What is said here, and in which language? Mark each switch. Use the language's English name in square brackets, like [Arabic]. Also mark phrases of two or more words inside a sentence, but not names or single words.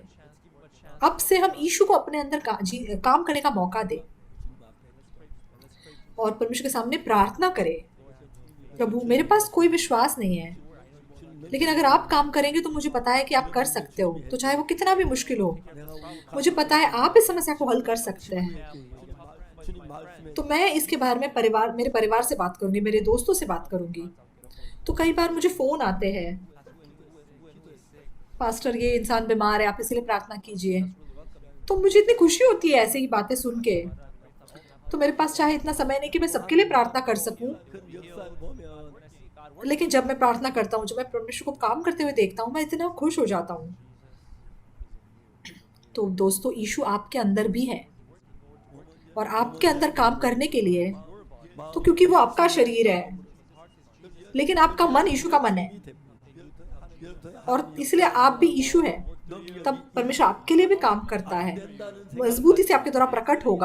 [Hindi] अब से हम यीशु को अपने अंदर काम करने का मौका दें और परमेश्वर के सामने प्रार्थना करें, प्रभु मेरे पास कोई विश्वास नहीं है, लेकिन अगर आप काम करेंगे तो मुझे पता है कि आप कर सकते हो, तो चाहे वो कितना भी मुश्किल हो, मुझे पता है आप इस समस्या को हल कर सकते हैं। [Korean] 주님 말씀에 [Hindi] तो मैं इसके बारे में मेरे परिवार से बात करूंगी, मेरे दोस्तों से बात करूंगी। तो कई बार मुझे फोन आते हैं, पास्टर ये इंसान बीमार है, आप इसके लिए प्रार्थना कीजिए। तो मुझे इतनी खुशी होती है ऐसे ही बातें सुन के। तो मेरे पास चाहे इतना समय नहीं कि मैं सबके लिए प्रार्थना कर सकूं, [Korean] 그 역사를 보면 [Hindi] लेकिन जब मैं प्रार्थना करता हूँ, जब मैं परमेश्वर को काम करते हुए देखता हूँ, मैं इतना खुश हो जाता हूँ। तो दोस्तों, यीशु आपके अंदर भी है और आपके अंदर काम करने के लिए, तो क्योंकि वो आपका शरीर है, लेकिन आपका मन यीशु का मन है और इसलिए आप भी यीशु है, तब परमेश्वर आपके लिए भी काम करता है, मजबूती से आपके द्वारा प्रकट होगा।